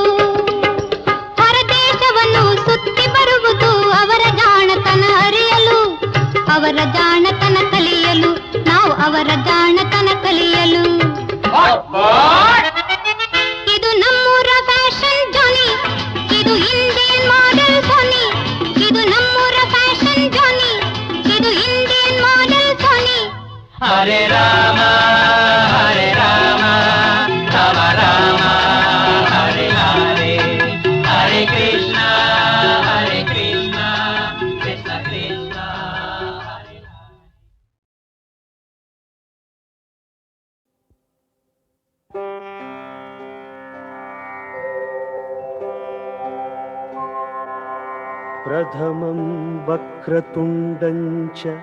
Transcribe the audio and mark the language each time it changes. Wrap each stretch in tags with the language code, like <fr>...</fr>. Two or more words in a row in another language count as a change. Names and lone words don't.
<kn>ಹೊರದೇಶವನ್ನು ಸುತ್ತಿ ಬರುವುದು ಅವರ ಜಾಣತನ ಅರಿಯಲು, ಅವರ ಜಾಣತನ ಕಲಿಯಲು, ನಾವು ಅವರ ಜಾಣತನ ಕಲಿಯಲು. ಇದು ನಮ್ಮೂರ ಫ್ಯಾಷನ್ ಜಾನಿ, ಇದು</kn> <en>Indian model</en> <kn>ಸೋನಿ. ಇದು ನಮ್ಮೂರ ಫ್ಯಾಷನ್ ಜಾನಿ, ಇದು</kn> <en>Indian model</en> <kn>ಸೋನಿ.</kn> <sa>ಹರೇ ರಾಮ ಹರೇ ರಾಮ, ರಾಮ ರಾಮ ಹರೇ ಹರೇ, ಹರೇ ಕೃಷ್ಣ ಕೃಷ್ಣ ಕೃಷ್ಣ ಹರೇ ರಾಮ. प्रथमं वक्रतुण्डं च</sa>